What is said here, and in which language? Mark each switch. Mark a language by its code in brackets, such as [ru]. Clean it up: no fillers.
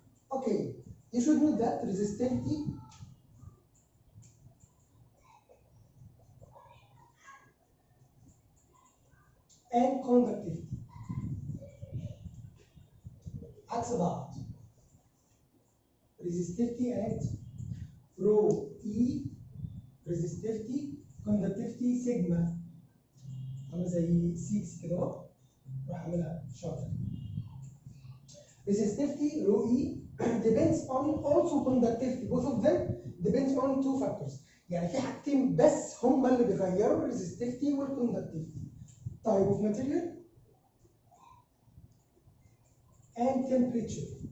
[en] Okay, you should know that resistivity and conductivity [ar] عكس بعض. [en] resistivity and ρE resistivity conductivity [ar] سيجما عامله زي 6 كده اهو، راح اعملها شرط. [en] resistivity rho E depends on also conductivity. Both of them depends on two factors. [ar] يعني في حاجتين بس هما اللي بيغيروا الريزستيفيتي والكوندكتيفيتي. [en] type of material and temperature.